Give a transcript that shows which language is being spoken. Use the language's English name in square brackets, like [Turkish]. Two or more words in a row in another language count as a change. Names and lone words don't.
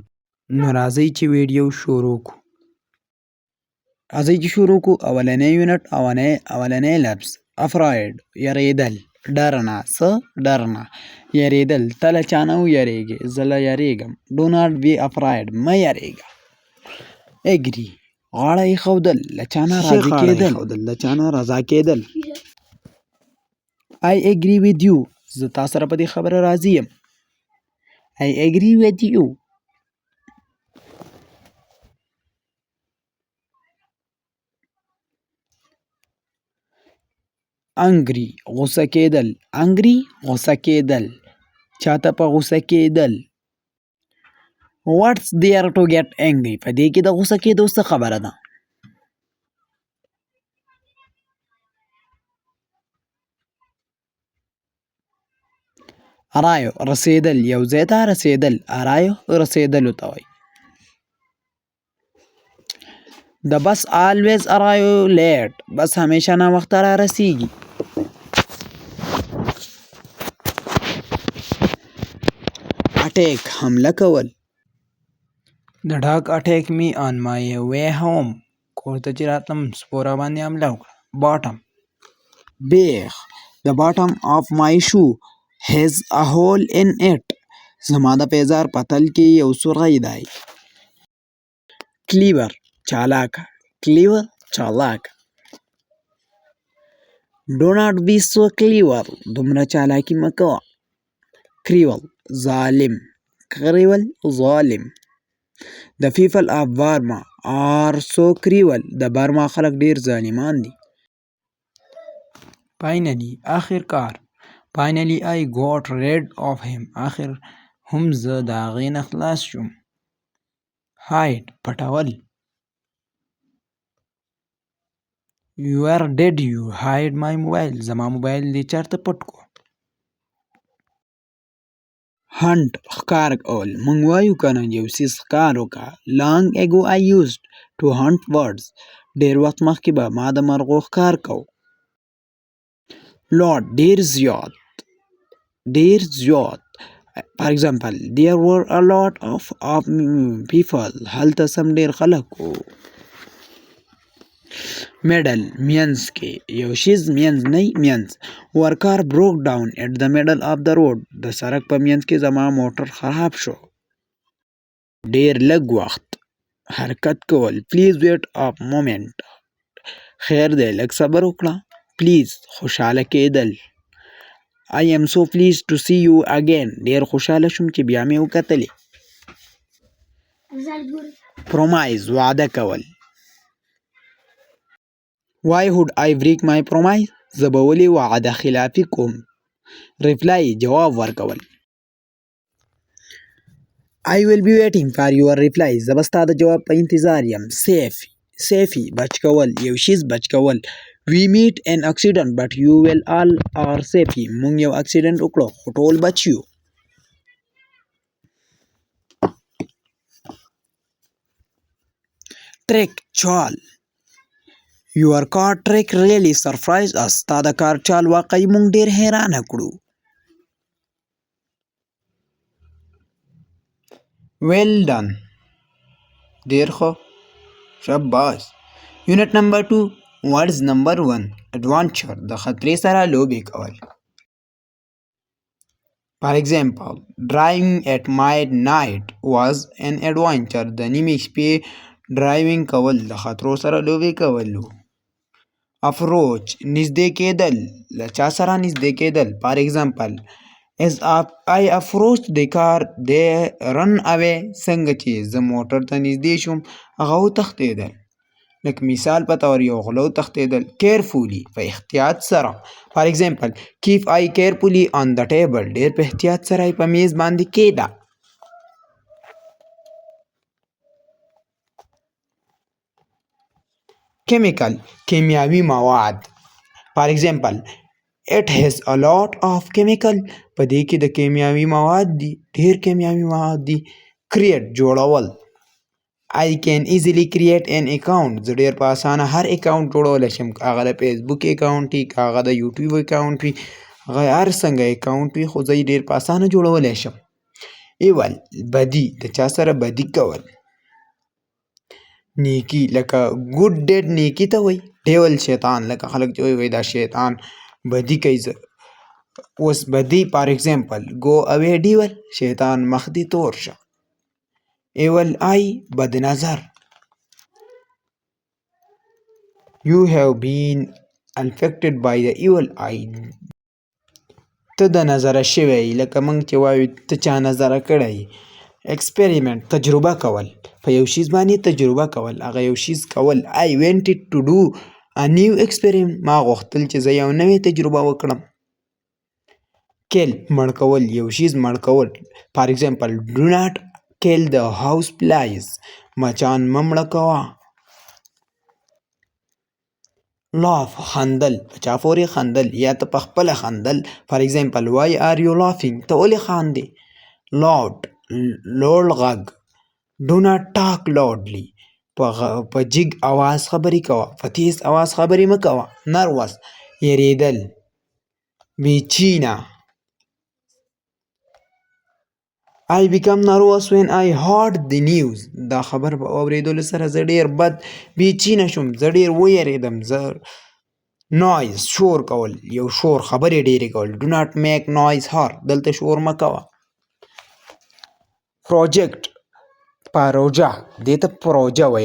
[Pashto] نو راځئ چې ویډیو شروع کړو. اولنی یونټ اولنی لفظ افراید یریدل، ډر نه، څه ډر نه، یریدل ته له چا نه ویریږې، زه له یریږم. [English] do not be afraid [Pashto] مه یریږه. اګري غاړه ایښودل، له چا نه راضي کېدل. [English] I agree with you [Pashto] زه تا سره په دې خبره راضي یم. [English] I agree with you. [Pashto] angry غوسه کېدل، angry غوسه کېدل، چاته په غوسه کېدل. [English] What's there to get angry [Pashto] په دې کې د غوسه کېدو څه خبره ده؟ arrive رسیدل، یو ځای ته رسیدل، arrive رسیدلو ته وایي. [English] The bus always arrive late [Pashto] بس همیشه ناوخته را رسیږي. attack حمله کول. [English] The dog attacked me on my way home [Pashto] کور ته چې راتلم سپوره باندې حمله وکړه. [English] bottom بیخ. The bottom of my shoe has a hole in it [Pashto] زما د پیزار پتل کې یو سوری دی. clever چالاکه، clever چالاکه. [English] do not be so clever [Pashto] دومره چالاکي مه کوه. cruel ظالم، cruel ظالم. [English] The people of Burma are so cruel [Pashto] د برما خلک ډېر ظالمان دي. finally آخرکار. [English] finally I got rid of him [Pashto] آخر هم زه د هغې نه خلاص شوم. hide پټول. [English] where did you hide my mobile [Pashto] زما موبایل دې چېرته پټ کړو. hunt ښکار کول. موږ وایو که نه یو څیز ښکار وکړه. [English] long ago I used to hunt birds [Pashto] ډېر وخت مخکې به ما د مرغو ښکار کو. lot ډېر زیات، ډېر زیات. [English] for example there were a lot of people [Pashto] هلته سم ډېر خلک وو. middle منځ کې، یو شیز منځ نه منځ. [English] our car broke down at the middle of the road [Pashto] د سړک په منځ کې زما موټر خراب شو. ډېر لږ وخت حرکت کول. [English] please wait a moment [Pashto] خیر دی لږ صبر وکړه. please خوشحاله کېدل. [English] I am so pleased to see you again [Pashto] ډېر خوشحاله شوم چې بیا مې وکتلې. promise وعده کول. [English] Why would I break my promise? [Pashto] زه به ولې وعده خلافي کوم. reply جواب ورکول. [English] I will be waiting for your reply. [Pashto] زه به ستا د جواب په انتظار یم. safety بچ کول، یو شیز بچ کول. [English] We meet an accident but you will all are safety. [Pashto] مونږ یو اکسیډنټ وکړو خو ټول بچ یو. trick چال. [English] Your car trick really surprised us. [Pashto] ستا د کار چال واقعي مونږ ډېر حیرانه کړو. [English] well done. [Pashto] ډېر ښه. شاباش. [English] Unit number 2 Words number 1 Adventure [Pashto] د خطرې سره لوبې کول. [English] For example, driving at midnight was an adventure. [Pashto] د نیمې شپې ډرایوینګ کول د خطرو سره لوبې کول وو. Approach نږدې کېدل، له چا سره نږدې کېدل. [English] For example, as I approached the car they ran away. [Pashto] څنګه چې زه موټر ته نږدې شوم هغه وتښتېدل. لکه مثال په طور یو غله وتښتېدل. carefully په احتیاط سره. [English] For example, keep I carefully on the table. [Pashto] ډېر په احتیاط سره یې په میز باندې کېږده. chemical کیمیاوي مواد. [English] For example, it has a lot of chemical. [Pashto] په دې کې د کیمیاوي مواد دي، ډېر کیمیاوي مواد دي. create جوړول. [English] I can easily create an account. [Pashto] زه ډېر په اسانه هر اکاونټ جوړولی شم، که هغه د فیسبوک اکاونټ وي، که هغه د یوټیوب اکاونټ وي، هغه هر څنګه اکاونټ وي خو زه یې ډېر په اسانه جوړولی شم. ایول بدي د چا سره بدي کول. نیکي لکه [English] good deed [Pashto] نیکي ته وایي. ډیول شیطان لکه خلک چې وایي دا شیطان بدي کوي. اوس بدي [English] for example go away devil [Pashto] شیطان مخ دې تور شه. [English] evil eye [Pashto] بد نظر. [English] you have been affected by the evil eye. [Pashto] ته د نظره شوی لکه موږ چې وایو ته چا نظره کړی. experiment تجربه کول، په یو شیز باندې تجربه کول، هغه یو شیز کول. [English] I wanted to do a new experiment. [Pashto] ما غوښتل چې زه یو نوې تجربه وکړم. kill مړ کول، یو شیز مړ کول. [English] for example, do not kill the house flies. [Pashto] مچان مه مړه کوه. laugh خندل، په چا پورې خندل یا ته په خپله خندل. [English] for example, why are you laughing؟ [Pashto] ته ولې خاندې. loud لوړ غږ. [English] do not talk loudly. [Pashto] په جګ اواز خبرې کوه، په تیز اواز خبرې مه کوه. nervous یریدل. بېچینه. [English] I become nervous when I heard the news. [Pashto] دا خبر په اورېدلو سره زه ډېر بد بېچینه شوم، زه ډېر ویرېدم. زه noise شور کول، یو شور خبرې ډېرې کول. [English] do not make noise here. [Pashto] دلته شور مه کوه. project پروژه، دې ته پروژه وایي.